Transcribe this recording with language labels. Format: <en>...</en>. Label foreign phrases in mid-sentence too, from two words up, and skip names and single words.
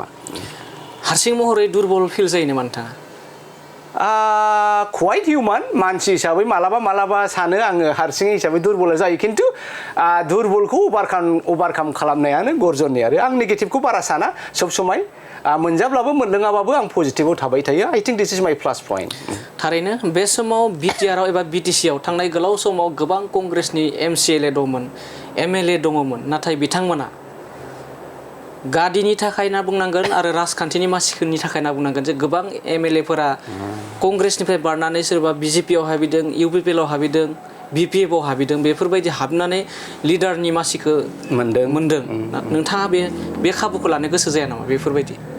<brx>हारसिं महरै दुरबल फिल जायो नामा नोंथाङा</brx> <en>quite human</en> <brx>मानसि हिसाबै मालाबा सानो आङो हारसिङै हिसाबै दुरबल जायो खिन्थु दुरबलखौ अभारकाम खालामनायानो गर्जननि आरो आं नेगेटिभखौ बारा साना सब समाय मोनजाब्लाबो मोनलोङाबाबो आं पजिटिभआव थाबाय थायो</brx> <en>I think this is my plus point</en> <brx>थारैनो बे समाव बिटिआरआव एबा BTCआव थांनाय गोलाव समाव गोबां कंग्रेसनि MCLA दंमोन MLA दङमोन नाथाय बिथांमोना गादिनि थाखाय होनना बुंनांगोन आरो राजखान्थिनि मानसिफोरनि थाखाय होनना बुंनांगोन जे गोबां MLAफोरा कंग्रेसनिफ्राय बारनानै सोरबा BJPआव हाबैदों UPPLआव हाबैदों BPFआव हाबैदों बेफोरबायदि हाबनानै लिडारनि मासिखौ मोनदों नोंथाङा बे खाबुखौ लानो गोसो जाया नामा बेफोरबायदि</brx>